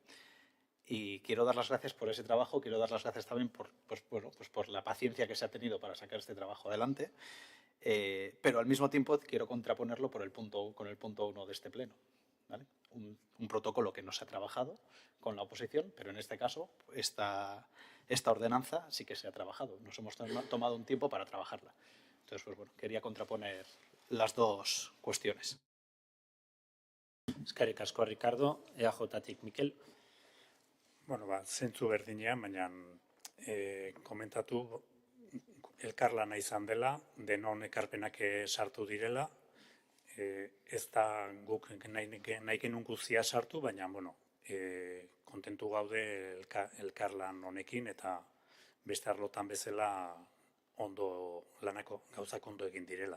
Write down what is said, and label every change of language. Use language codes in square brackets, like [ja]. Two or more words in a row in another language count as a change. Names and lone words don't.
[es] Y quiero dar las gracias por ese trabajo, quiero dar las gracias también por la paciencia que se ha tenido para sacar este trabajo adelante, pero al mismo tiempo quiero contraponerlo con el punto 1 de este pleno, ¿vale? Un protocolo que no se ha trabajado con la oposición, pero en este caso esta ordenanza sí que se ha trabajado. Nos hemos tomado un tiempo para trabajarla. Entonces, pues bueno, quería contraponer las dos cuestiones. [eu] Eskerrik asko, Ricardo. EAJ-tik, Mikel. Bueno, zentzu berdinean, baina komentatu elkarlana izan dela, denon ekarpenak sartu direla, ez da guk nahi genuen guztia sartu, baina, bueno, kontentu gaude elkarlan honekin eta beste arlotan bezala ondo lanako gauzak ondo egin direla.